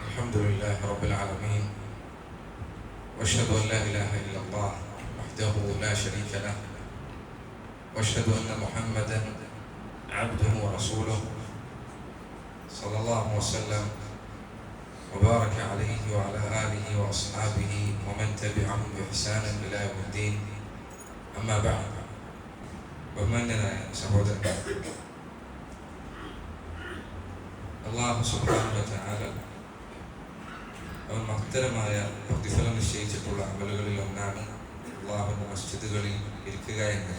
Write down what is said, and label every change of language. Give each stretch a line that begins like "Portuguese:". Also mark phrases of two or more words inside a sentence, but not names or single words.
Arabic: الحمد لله رب العالمين واشهد ان لا اله الا الله وحده لا شريك له واشهد ان محمدا عبده ورسوله صلى الله وسلم وبارك عليه وعلى اله واصحابه ومن تبعهم باحسان الى يوم الدين. اما بعد.
Malayalam: ബഹുമാന്യനായ സഹോദരൻ, അല്ലാഹു
Arabic: سبحانه وتعالى
Malayalam: അവൻ മഹത്തരമായ പ്രതിഫലം നിശ്ചയിച്ചിട്ടുള്ള അമലുകളിൽ ഒന്നാണ് അല്ലാഹുവിന്റെ മസ്ജിദുകളിൽ ഇരിക്കുക എന്നത്.